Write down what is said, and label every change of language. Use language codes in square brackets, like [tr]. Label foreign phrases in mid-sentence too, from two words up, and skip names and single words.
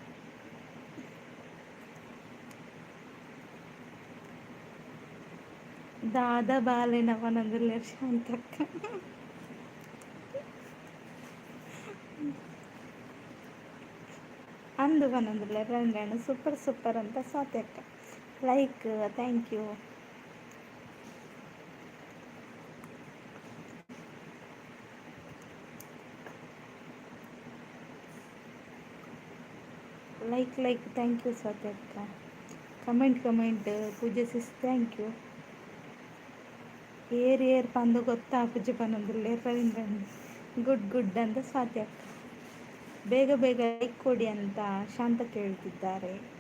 [tcy] ದಾದ ಬಾಲೆನ ಪನೊಂದುಲ್ಲೆ ಶಾಂತಕ್ಕ. ಅಂದು ಪನೊಂದುಲ್ಲೆ ರವೀಂದ್ರಣ್ಣ [en] super super [tcy] ಅಂತ ಸ್ವಾತ್ಯಕ್ಕ. [en] ಲೈಕ್, Thank you. Like thank you ಸ್ವಾತ್ಯಕ್ಕ. Comment ಪೂಜೆ sis thank you. [tcy] ಏರ್ ಪಂದು ಗೊತ್ತಾ ಪೂಜೆ ಪನ್ನೊಂದುಲ್ಲೆ ರವೀಂದ್ರಣ್ಣ [en] good good [tcy] ಅಂತ ಸ್ವಾತ್ಯಕ್ಕ. [kn] ಬೇಗ ಬೇಗ ಲೈಕ್ ಕೊಡಿ ಅಂತ ಶಾಂತ ಕೇಳ್ತಿದ್ದಾರೆ.